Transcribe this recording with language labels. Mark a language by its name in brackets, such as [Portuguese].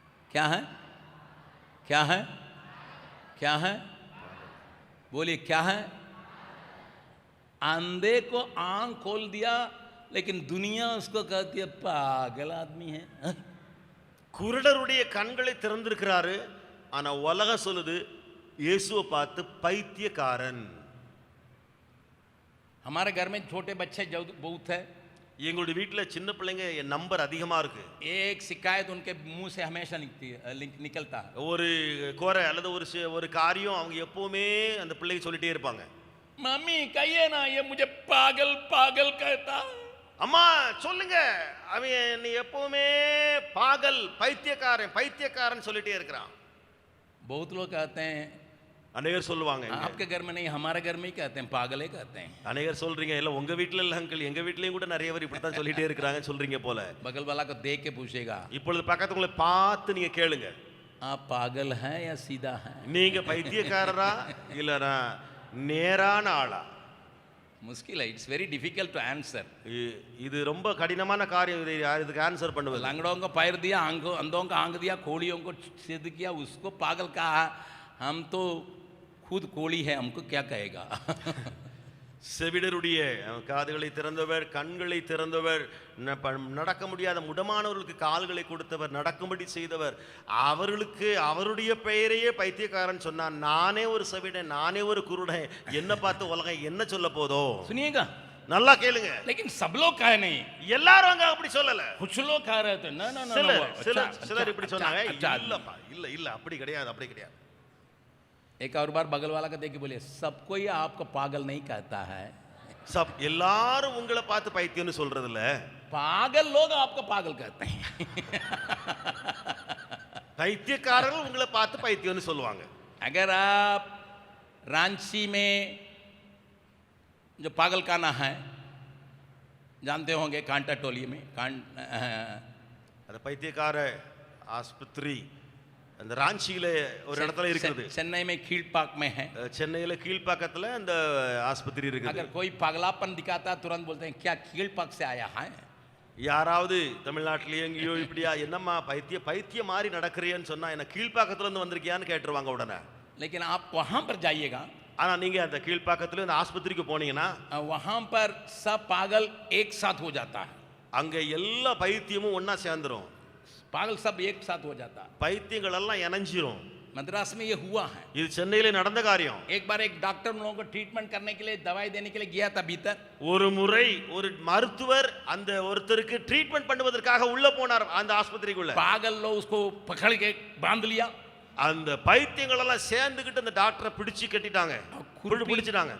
[Hindi] क्या है? क्या है? क्या है? बोलिए क्या है? अंधे को आंख खोल दिया, लेकिन दुनिया उसको कहती है पागल आदमी है. [Tamil] குருடருடைய கண்களை திறந்திருக்கிறாரு, ஆனா உலகம் சொல்லுது இயேசுவை பார்த்து பைத்தியக்காரன். [Hindi] हमारे घर में छोटे बच्चे जो बहुत है, [Tamil] எங்களுடைய வீட்டுல சின்ன பிள்ளைங்க நம்பர் அதிகமா இருக்கு. [Hindi] एक शिकायत उनके मुंह से हमेशा निकलता है. [Tamil] ஒரு குறை அல்லது ஒரு காரியம் அவங்க எப்பவுமே அந்த பிள்ளைக்கு சொல்லிட்டே இருப்பாங்க. [Hindi] मम्मी कहिए ना, ये मुझे पागल पागल कहता. [Tamil] அம்மா சொல்லுங்க, அவன் நீ எப்பவுமே பாகல் பைத்தியக்காரன் பைத்தியக்காரன் சொல்லிட்டே இருக்கிறான். [Hindi] बहुत लोग कहते हैं, [Tamil] அநேகர் சொல்லுவாங்க, [Hindi] आपके घर में नहीं हमारे घर में ही कहते हैं, पागल ही कहते हैं. [Tamil] அநேகர் சொல்றீங்க, இல்ல உங்க வீட்ல இல்ல அங்கிள், எங்க வீட்லயும் கூட நிறைய பேர் இப்படி தான் சொல்லிட்டே இருக்காங்க சொல்றீங்க போல. [Hindi] बगल वाला को देख के पूछेगा, [Tamil] இப்பொழுது பக்கத்துல பார்த்து நீங்க கேளுங்க, [Hindi] आप पागल हैं या सीधा हैं? [Tamil] நீங்க பைத்தியக்காரரா இல்லனா நேரான ஆளா? [Hindi] मुश्किल है. [English] It's very difficult to answer. [Tamil] இது ரொம்ப கடினமான காரியம். இதை யார் இதுக்கு ஆன்சர் பண்ணுவது? [Hindi] लंगड़ों को पैर दिया, अंधों को आंख दिया, कोड़ियों को सिद्ध किया, उसको पागल कहा. हम तो खुद कोड़ी है, हमको क्या कहेगा? [Tamil] செவிடருடைய காதுகளை திறந்தவர், கண்களை திறந்தவர், நடக்க முடியாத முடமானவர்களுக்கு கால்களை கொடுத்தவர், நடக்கும்படி செய்தவர், அவர்களுக்கு அவருடைய பெயரையே பைத்தியக்காரன் சொன்னான். நானே ஒரு செவிடன், நானே ஒரு குருடன், என்ன பார்த்து உலகம் என்ன சொல்ல போதோ? [Hindi] सुनिएगा, [Tamil] நல்லா கேளுங்க. [Hindi] लेकिन सब लोग कहे नहीं. [Tamil] எல்லாரும் அங்க அப்படி சொல்லல. [Hindi] कुछ लोग कह रहे थे, ना ना ना, [Tamil] சிலர் இப்படி சொன்னாங்க. இல்லப்பா, இல்ல அப்படி கிடையாது, அப்படி கிடையாது. [Hindi] एक और बार बगल वाला को देख के बोलिए, सब कोई आपको पागल नहीं कहता है. [Tamil] सब எல்லாரும் உங்களை பார்த்து பைத்தியம்னு சொல்றது இல்ல. [Hindi] पागल लोग आपको पागल कहते हैं. [Tamil] பைத்தியக்காரர்கள் உங்களை பார்த்து பைத்தியம்னு சொல்லுவாங்க. [Hindi] अगर आप रांची में जो पागल खाना है जानते होंगे, कांटा टोली में [Tamil] அந்த பைத்தியக்கார ஆஸ்பத்திரி அந்த ராஞ்சியில ஒரு இடத்துல இருக்குது. [Hindi] चेन्नई में खीलपाक में है. [Tamil] சென்னையில கீழ்ப்பாக்கத்துல அந்த ஆஸ்பத்திரி இருக்குது. [Hindi] अगर कोई पागलापन दिखाता तुरंत बोलते हैं क्या खीलपाक से आया है. [Tamil] யாராவது தமிழ்நாட்டிலேயே எங்கேயோ இப்படியா என்னம்மா பைத்திய மாதிரி நடக்கிறேன்னு சொன்னா என்ன கீழ்ப்பாக்கத்துல இருந்து வந்திருக்கியான்னு கேட்டுருவாங்க உடனே. [Hindi] लेकिन आप वहां पर जाइएगा, [Tamil] ஆனா நீங்க அந்த கீழ்ப்பாக்கத்துல இந்த ஆஸ்பத்திரிக்கு போனீங்கன்னா [Hindi] वहां पर सब पागल एक साथ हो जाता है. [Tamil] அங்க எல்லா பைத்தியமும் ஒண்ணா சேர்ந்துரும். [Hindi] पागल सब एक साथ हो जाता है. [Tamil] பைத்தியங்கள் எல்லாம் இணைஞ்சிரும். [Hindi] मद्रास में ये हुआ है. [Tamil] இது சென்னையில நடந்த காரியம். [Hindi] एक बार एक डॉक्टर उन लोगों को ट्रीटमेंट करने के लिए, दवाई देने के लिए गया था भीतर. [Tamil] ஒரு முறை ஒரு மருத்துவர் அந்த ஒருத்தருக்கு ட்ரீட்மெண்ட் பண்ணுவதற்காக உள்ள போனார் அந்த ஆஸ்பத்திரிக்குள்ள. [Hindi] पागल लोग उसको पकड़ के बांध लिया. [Tamil] அந்த பைத்தியங்கள் எல்லாம் சேர்ந்துகிட்டு அந்த டாக்டரை பிடிச்சு கட்டிட்டாங்க, பிடிச்சிட்டாங்க.